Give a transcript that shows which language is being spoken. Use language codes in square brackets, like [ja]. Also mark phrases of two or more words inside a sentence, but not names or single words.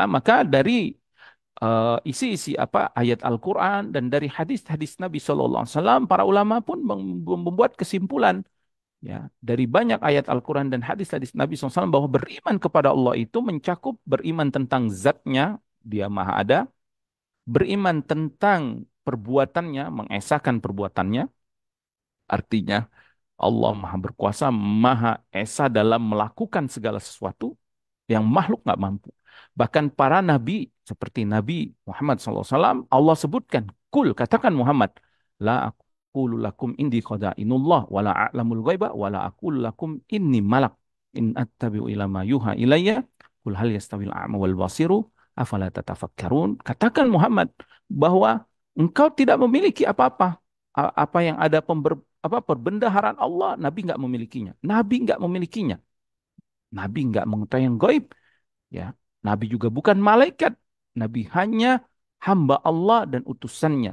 [id] Maka dari isi-isi apa ayat Al-Quran dan dari hadis-hadis Nabi SAW, para ulama pun membuat kesimpulan ya dari banyak ayat Al-Quran dan hadis-hadis Nabi SAW bahwa beriman kepada Allah itu mencakup beriman tentang zatnya, dia maha ada, beriman tentang perbuatannya, mengesahkan perbuatannya, artinya Allah maha berkuasa, maha esa dalam melakukan segala sesuatu yang makhluk nggak mampu. Bahkan para nabi seperti Nabi Muhammad SAW, Allah sebutkan, [ar] kul, katakan Muhammad, لا أقول لكم عندي خزائن الله ولا أعلم الغيب ولا أقول لكم إني ملك إن أتبع إلا ما يوحى إلي قل هل يستوي الأعمى والبصير أفلا تتفكرون. [id] Katakan Muhammad, bahwa engkau tidak memiliki apa-apa. Apa yang ada perbendaharaan Allah, Nabi nggak memilikinya. Nabi nggak memilikinya. Nabi nggak mengetahui yang gaib. Ya, Nabi juga bukan malaikat. Nabi hanya hamba Allah dan utusannya.